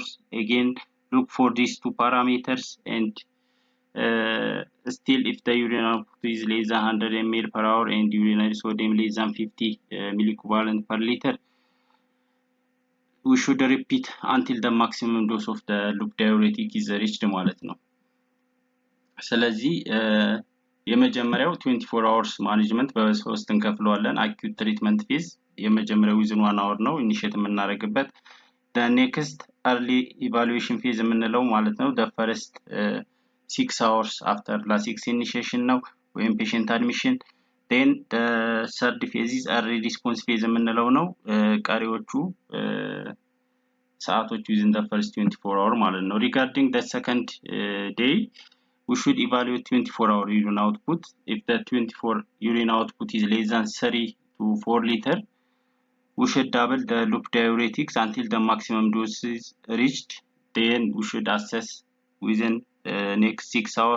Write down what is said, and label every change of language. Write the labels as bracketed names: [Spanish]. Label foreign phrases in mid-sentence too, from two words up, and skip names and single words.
[English] Again, look for these two parameters and still if the urine output is less than 100 ml per hour and urinary sodium less than 50 milliequivalent per liter, we should repeat until the maximum dose of the loop diuretic is reached [Amharic] ማለት ነው። ስለዚህ የመጀመሪያው [English] 24 hours ማኔጅመንት [Amharic] በሶስት እንከፍለዋለን። [English] acute treatment phase የመጀመሪያው ዊዝን 1 hour [Amharic] ነው ኢኒሺየት የምናደርግበት። [English] the next early evaluation phase [Amharic] የምንለው ማለት ነው [English] the first 6 hours after Lasix initiation [Amharic] ነው ወይም [English] patient admission. then the third phase is early response phase [Amharic] የምንለው ነው ቀሪዎቹ ሰዓቶች [English] within the first 24 hour [Amharic] ማለት ነው። [English] regarding the second day, we should evaluate 24 hour urine output. If the 24 urine output is less than 3 to 4 liter, we should double the loop diuretics until the maximum dose is reached. Then we should assess within next 6 hours.